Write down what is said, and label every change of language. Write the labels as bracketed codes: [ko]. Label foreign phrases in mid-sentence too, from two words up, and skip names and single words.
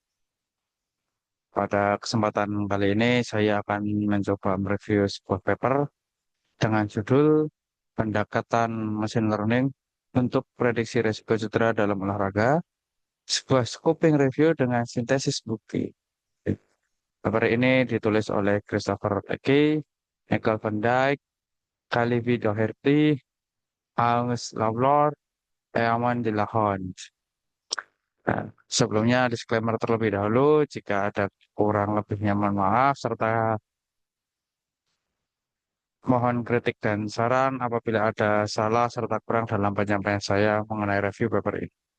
[id] Pada kesempatan kali ini saya akan mencoba mereview sebuah paper dengan judul Pendekatan [en] Machine Learning [id] untuk Prediksi Risiko Cedera dalam Olahraga, sebuah [en] scoping review [id] dengan sintesis bukti. Paper ini ditulis oleh Christopher Leckie, Michael van Dijk, Kalivi Doherty, Hans Lawlor, Eamon de la Honge. Nah, sebelumnya disclaimer terlebih dahulu, jika ada kurang lebihnya mohon maaf, serta mohon kritik dan saran apabila ada salah serta kurang dalam penyampaian saya mengenai [en] review paper [id] ini.